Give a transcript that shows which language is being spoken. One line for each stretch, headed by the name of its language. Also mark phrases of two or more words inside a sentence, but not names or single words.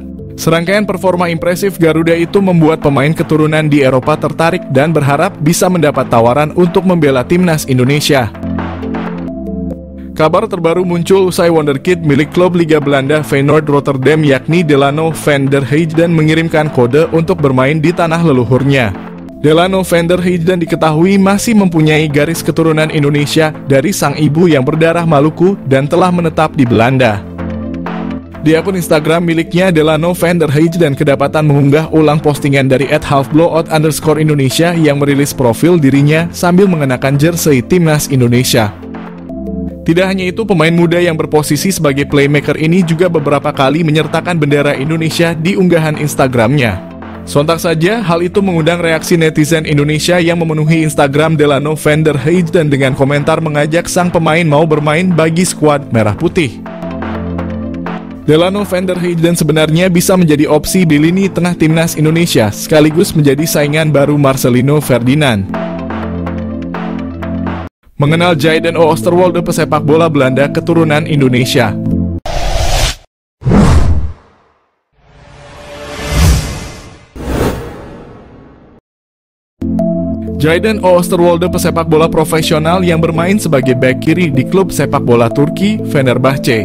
Indonesian: Serangkaian performa impresif Garuda itu membuat pemain keturunan di Eropa tertarik dan berharap bisa mendapat tawaran untuk membela timnas Indonesia. Kabar terbaru muncul usai Wonderkid milik klub Liga Belanda Feyenoord Rotterdam yakni Delano van der Heijden mengirimkan kode untuk bermain di tanah leluhurnya. Delano van der Heijden diketahui masih mempunyai garis keturunan Indonesia dari sang ibu yang berdarah Maluku dan telah menetap di Belanda. Di akun Instagram miliknya, Delano van der Heijden kedapatan mengunggah ulang postingan dari @halfblowout_Indonesia yang merilis profil dirinya sambil mengenakan jersey timnas Indonesia. Tidak hanya itu, pemain muda yang berposisi sebagai playmaker ini juga beberapa kali menyertakan bendera Indonesia di unggahan Instagramnya. Sontak saja, hal itu mengundang reaksi netizen Indonesia yang memenuhi Instagram Delano van der Heijden dengan komentar mengajak sang pemain mau bermain bagi skuad Merah Putih. Delano van der Heijden sebenarnya bisa menjadi opsi di lini tengah timnas Indonesia, sekaligus menjadi saingan baru Marcelino Ferdinand. Mengenal Jayden Oosterwolde, pesepak bola Belanda keturunan Indonesia. Jayden Oosterwolde, pesepak bola profesional yang bermain sebagai bek kiri di klub sepak bola Turki, Fenerbahce.